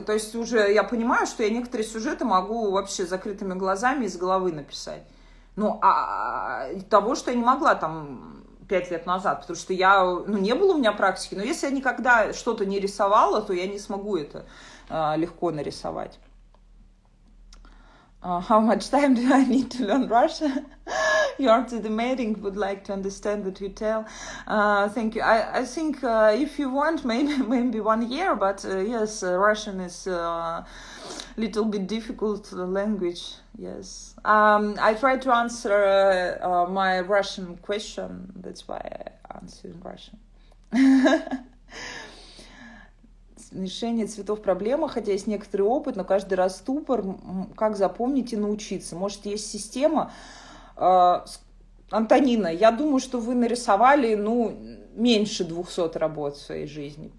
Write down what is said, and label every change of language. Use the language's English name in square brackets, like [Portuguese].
[Russian] То есть уже я понимаю, что я некоторые сюжеты могу вообще закрытыми глазами из головы написать. Ну, того, что я не могла там 5 лет назад, потому что я, ну, не было у меня практики. Но если я никогда что-то не рисовала, то я не смогу это легко нарисовать. [English] How much time do I need to learn Russian? You are too demanding, would like to understand what you tell. Thank you. I think if you want, maybe 1 year, but yes, Russian is a little bit difficult language. Yes. I try to answer my Russian question. That's why I answer in Russian. [Russian] Решение цветов проблема, хотя есть некоторый опыт, но каждый раз ступор, как запомнить и научиться. Может, есть система. Антонина, я думаю, что вы нарисовали, ну, меньше 200 работ в своей жизни.